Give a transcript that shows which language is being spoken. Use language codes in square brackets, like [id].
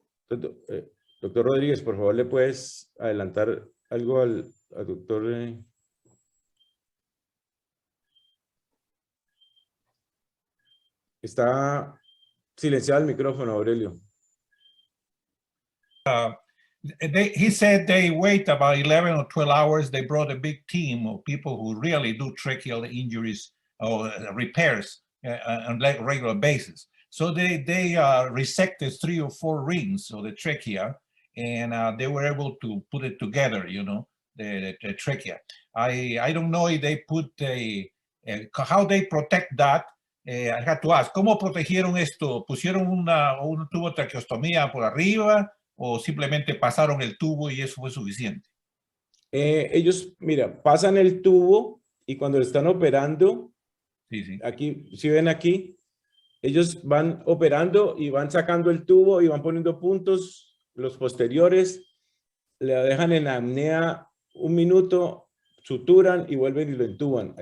[es] Entonces, doctor Rodríguez, por favor, ¿le puedes adelantar algo al doctor? Está silenciado el micrófono, Aurelio. [en] He said they wait about 11 or 12 hours. They brought a big team of people who really do tracheal injuries or repairs on a regular basis. So they resected 3 or 4 rings of the trachea, and they were able to put it together, you know, the trachea. I don't know if they put how they protect that. I had to ask, [es] ¿cómo protegieron esto? ¿Pusieron un tubo de traqueostomía por arriba o simplemente pasaron el tubo y eso fue suficiente? Ellos, mira, pasan el tubo y cuando lo están operando, aquí, si ven aquí, ellos van operando y van sacando el tubo y van poniendo puntos, los posteriores, le dejan en la apnea 1 minuto, suturan y vuelven y lo entuban.